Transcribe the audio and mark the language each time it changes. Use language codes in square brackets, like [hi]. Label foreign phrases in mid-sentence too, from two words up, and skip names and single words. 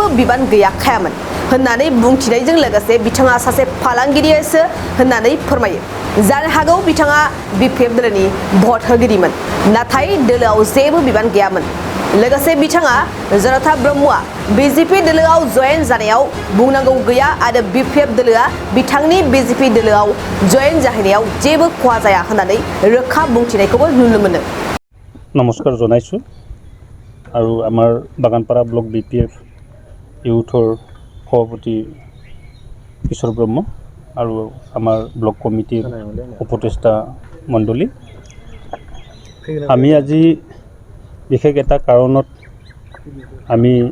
[brx] बिबान गैयाखायामोन होननानै बुंथिनायजों लोगोसे बिथाङा सासे फालांगिरिसो होननानै फोरमायो जानो हागौ बिथाङा बिपिएफ दोलोनि भट होगिरिमोन नाथाय दोलोआव जेबो बिबान गैयामोन लोगोसे बिथाङा जनता ब्रह्मआ बिजेपि दोलोआव जयेन जानायाव बुंनांगौ गैया आरो बिपिएफ दोलोआ बिथांनि बिजेपि दोलोआव जयेन जाहैनायाव जेबो खहा जाया होननानै रोखा बुंथिनायखौबो नुनो मोनो [as] नमस्कार जनाइছো আৰু আমাৰ বাগানপাৰা ব্লক বিপিএফ ইউথৰ সভাপতি কিশোৰ ব্ৰহ্ম আৰু আমাৰ ব্লক কমিটিৰ উপদেষ্টা মণ্ডলী আমি আজি বিশেষ এটা কাৰণত আমি